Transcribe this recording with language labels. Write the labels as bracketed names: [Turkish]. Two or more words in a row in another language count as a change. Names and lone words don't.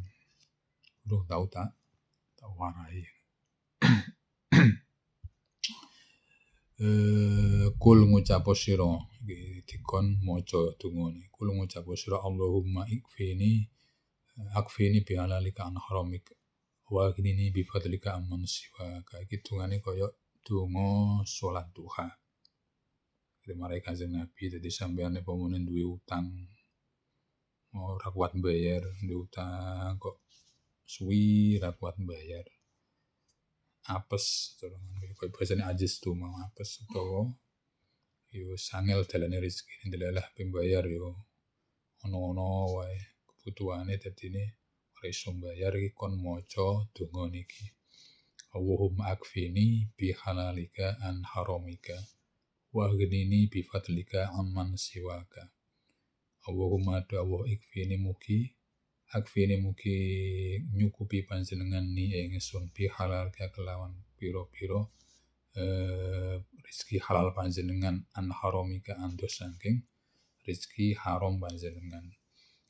[Javanese] Urung tau tak warai. Kul ngucapo sira iki dikon maca dungane. [Arabic] Kul [Javanese] ngucapo sira [Arabic] اللهم اكفني بحلالك عن حرامك وأغنني بفضلك عمن سواك. [Javanese] Iki dungane kaya donga salat duha. Marai Kanjeng Nabi dadi sampeyan pamane duwe utang ora kuat bayar, duwe utang kok suwi ora kuat bayar. Apes kaya basane ajis tu mau apes utawa yo sangel dalane rezeki ndelalah pembayar yo ono-ono wae kebutuhane dadine ora iso bayar iki kon maca donga niki. [Arabic] اللهم اكفني بحلالك عن حرامك وأغنني بفضلك عمن سواك. اللهم الله اكفني [Javanese] mugi nyukupi panjenengan ni ingsun [Arabic] بحلال [Javanese] kelawan pira-pira rezeki halal panjenengan [Arabic] عن حرامك [Javanese] andos saking rezeki haram panjenengan.